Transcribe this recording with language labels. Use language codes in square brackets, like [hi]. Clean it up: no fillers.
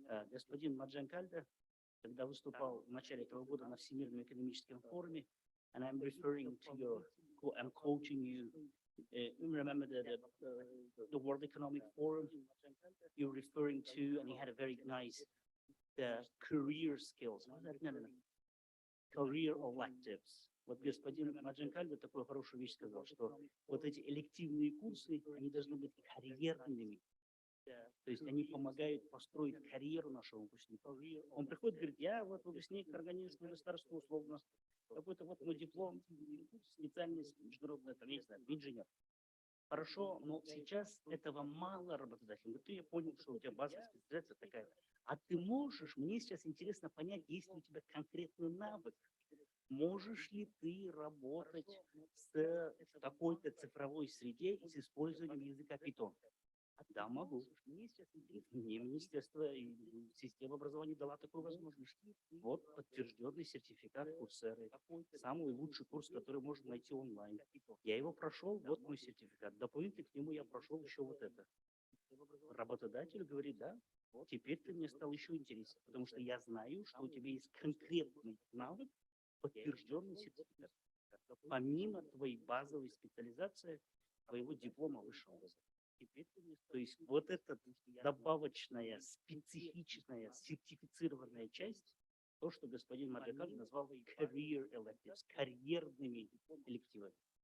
[ru] Господин Маджанкальда, когда выступал в начале этого года на Всемирном экономическом форуме, [en] and I'm referring to your, I'm quoting you, you remember the World Economic Forum you're referring to, and he had a very nice career skills. No. Career electives. [ru] Вот господин Маджанкальда такую хорошую вещь сказал, что вот эти элективные курсы, они должны быть карьерными. То есть они помогают построить карьеру нашего выпускника. Он приходит и говорит, я вот выпускник Карганинского государства условно, какой-то вот мой диплом, специальность международная, там, я не знаю, инженер. Хорошо, но сейчас этого мало работодателей. Вот я понял, что у тебя базовая специализация такая. А ты можешь, мне сейчас интересно понять, есть ли у тебя конкретный навык. Можешь ли ты работать с такой-то цифровой среде и с использованием языка Python? Да, могу. Мне министерство и система образования дала такую возможность. Вот подтвержденный сертификат Coursera. Самый лучший курс, который можно найти онлайн. Я его прошел, вот мой сертификат. Дополнительно к нему я прошел еще вот это. Работодатель говорит, да, теперь ты мне стал еще интересен, потому что я знаю, что у тебя есть конкретный навык, подтвержденный сертификат. Помимо твоей базовой специализации, твоего диплома высшего образования. То есть вот эта добавочная, специфичная, сертифицированная часть, то, что господин Маджакаль назвал career electives, карьерными элективами.